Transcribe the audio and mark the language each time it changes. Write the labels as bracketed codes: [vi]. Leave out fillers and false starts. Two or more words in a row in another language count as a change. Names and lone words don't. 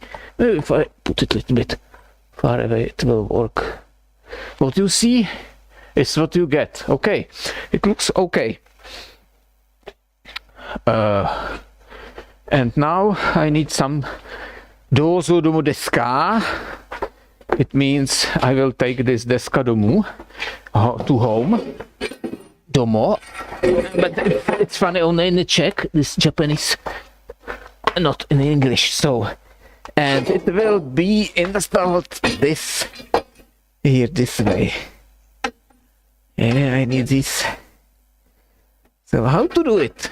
[en] Maybe if I put it a little bit far away, it will work. What you see is what you get. Okay, it looks okay. And now I need some dozo [cs] domu deska. [en] It means I will take this [cs] deska domu [en] to home. Domo. But it's funny, only in the Czech, this Japanese, not in English. So, and it will be installed this way. Yeah, I need this. So how to do it?